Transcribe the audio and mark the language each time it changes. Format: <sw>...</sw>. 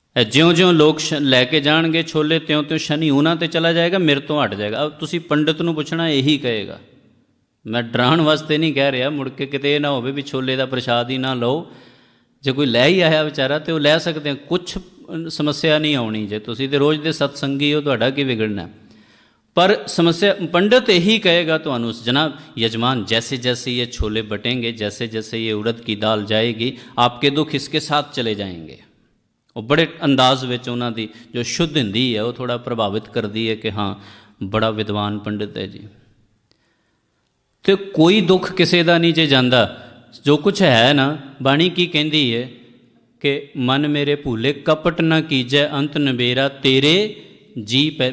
<pa>ਜਿਉਂ-ਜਿਉਂ ਲੋਕ ਲੈ ਕੇ ਜਾਣਗੇ ਛੋਲੇ, ਤਿਉਂ-ਤਿਉਂ ਸ਼ਨੀ ਉਹਨਾਂ 'ਤੇ ਚਲਾ ਜਾਏਗਾ, ਮੇਰੇ ਤੋਂ ਹਟ ਜਾਏਗਾ। ਤੁਸੀਂ ਪੰਡਿਤ ਨੂੰ ਪੁੱਛਣਾ, ਇਹੀ ਕਹੇਗਾ। ਮੈਂ ਡਰਾਉਣ ਵਾਸਤੇ ਨਹੀਂ ਕਹਿ ਰਿਹਾ, ਮੁੜ ਕੇ ਕਿਤੇ ਇਹ ਨਾ ਹੋਵੇ ਵੀ ਛੋਲੇ ਦਾ ਪ੍ਰਸ਼ਾਦ ਹੀ ਨਾ ਲਓ। ਜੇ ਕੋਈ ਲੈ ਹੀ ਆਇਆ ਵਿਚਾਰਾ ਤੇ ਉਹ ਲੈ ਸਕਦੇ, ਕੁਛ ਸਮੱਸਿਆ ਨਹੀਂ ਆਉਣੀ। ਜੇ ਤੁਸੀਂ ਤੇ ਰੋਜ਼ ਦੇ ਸਤਸੰਗੀ ਹੋ, ਤੁਹਾਡਾ ਕੀ ਵਿਗੜਨਾ। ਪਰ ਸਮੱਸਿਆ</pa> <hi>पंडित यही कहेगा तो जनाब यजमान जैसे जैसे ये छोले बटेंगे, जैसे जैसे ये उड़द की दाल जाएगी, आपके दुख इसके साथ चले जाएंगे। और बड़े अंदाज</hi> <pa>ਵਿੱਚ ਉਹਨਾਂ ਦੀ ਜੋ ਸ਼ੁੱਧ ਹਿੰਦੀ ਹੈ ਉਹ ਥੋੜਾ ਪ੍ਰਭਾਵਿਤ ਕਰਦੀ ਹੈ ਕਿ ਹਾਂ ਬੜਾ ਵਿਦਵਾਨ ਪੰਡਿਤ ਹੈ ਜੀ। ਤੇ ਕੋਈ ਦੁੱਖ ਕਿਸੇ ਦਾ ਨਹੀਂ ਜੇ ਜਾਂਦਾ। ਜੋ ਕੁਛ ਹੈ ਨਾ, ਬਾਣੀ ਕੀ ਕਹਿੰਦੀ ਹੈ ਕਿ ਮਨ ਮੇਰੇ ਭੂਲੇ ਕਪਟ ਨਾ ਕੀਜੈ ਅੰਤ ਨਬੇਰਾ ਤੇਰੇ ਜੀ ਪੈ।</pa>